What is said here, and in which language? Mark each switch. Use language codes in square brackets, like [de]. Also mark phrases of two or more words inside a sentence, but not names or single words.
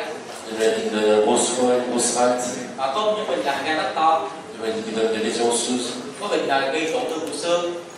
[fr] Des maladies qui donnent un gros foie, une grosse rate. [vi] Có những bệnh làm gan rất to. [fr] Des maladies qui donnent des lésions osseuses. [vi] Có bệnh là gây tổn thương của xương.